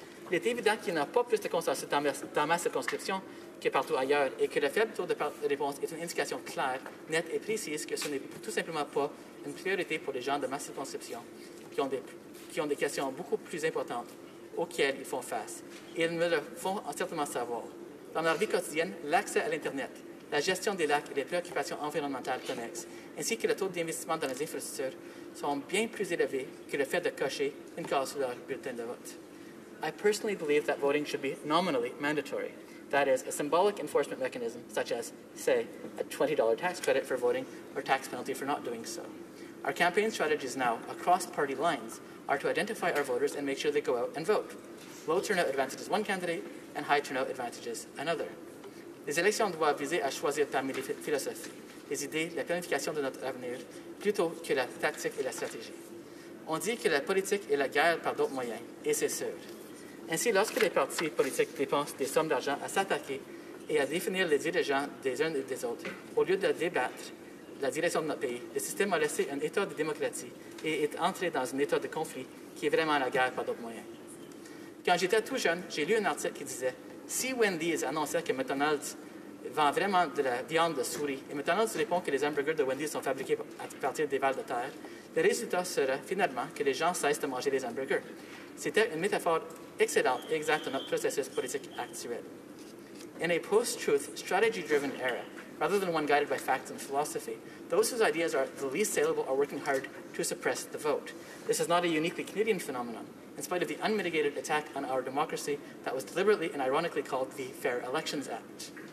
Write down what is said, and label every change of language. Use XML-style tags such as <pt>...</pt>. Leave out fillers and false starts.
<fr>Il est évident qu'il n'y a pas plus de consensus dans ma circonscription que partout ailleurs, et que le faible taux de réponse est une indication claire, nette et précise que ce n'est tout simplement pas une priorité pour les gens de ma circonscription qui ont des questions beaucoup plus importantes auxquelles ils font face. Et ils me le font certainement savoir. Dans leur vie quotidienne, l'accès à l'Internet, la gestion des lacs et les préoccupations environnementales connexes, ainsi que le taux d'investissement dans les infrastructures sont bien plus élevés que le fait de cocher une case sur leur bulletin de vote.</fr> <en>I personally believe that voting should be nominally mandatory. That is, a symbolic enforcement mechanism, such as, say, a $20 tax credit for voting or tax penalty for not doing so. Our campaign strategies now, across party lines, are to identify our voters and make sure they go out and vote. Low turnout advantages one candidate and high turnout advantages another.</en> <fr>Les élections doivent viser à choisir parmi les philosophies, les idées, la planification de notre avenir, plutôt que la tactique et la stratégie. On dit que la politique est la guerre par d'autres moyens, et c'est sûr. Ainsi, lorsque les partis politiques dépensent des sommes d'argent à s'attaquer et à définir les dirigeants des uns et des autres, au lieu de débattre la direction de notre pays, le système a laissé un état de démocratie et est entré dans un état de conflit qui est vraiment la guerre par d'autres moyens. Quand j'étais tout jeune, j'ai lu un article qui disait « Si Wendy's annonçait que McDonald's vend vraiment de la viande de souris et McDonald's répond que les hamburgers de Wendy's sont fabriqués à partir des vers de terre, le résultat serait finalement que les gens cessent de manger les hamburgers. » C'était une métaphore excellente et exacte de notre processus politique actuel.</fr> <en>In a post-truth, strategy-driven era, rather than one guided by facts and philosophy, those whose ideas are the least saleable are working hard to suppress the vote. This is not a uniquely Canadian phenomenon, in spite of the unmitigated attack on our democracy that was deliberately and ironically called the Fair Elections Act.</en>